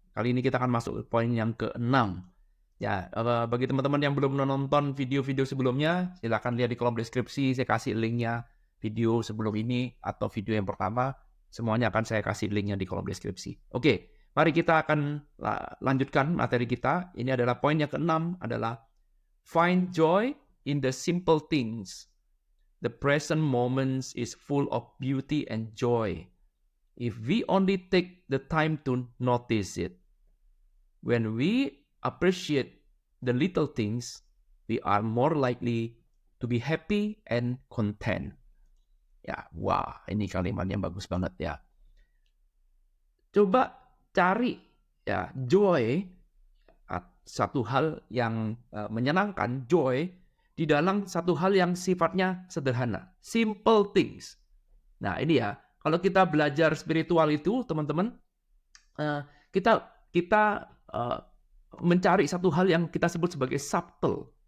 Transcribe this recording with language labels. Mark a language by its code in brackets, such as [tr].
[id] Kali ini kita akan masuk ke poin yang ke-6. Ya, bagi teman-teman yang belum menonton video-video sebelumnya, silakan lihat di kolom deskripsi. Saya kasih linknya video sebelum ini atau video yang pertama. Semuanya akan saya kasih linknya di kolom deskripsi. Oke, mari kita akan lanjutkan materi kita. Ini adalah poin yang ke-6 adalah [en] find joy in the simple things. The present moment is full of beauty and joy if we only take the time to notice it. When we appreciate the little things, we are more likely to be happy and content. [id] Ya, wah, ini kalimat yang bagus banget ya. Coba cari ya joy, satu hal yang menyenangkan, joy di dalam satu hal yang sifatnya sederhana, simple things. Nah, ini ya, kalau kita belajar spiritual itu, teman-teman, kita mencari satu hal yang kita sebut sebagai subtle.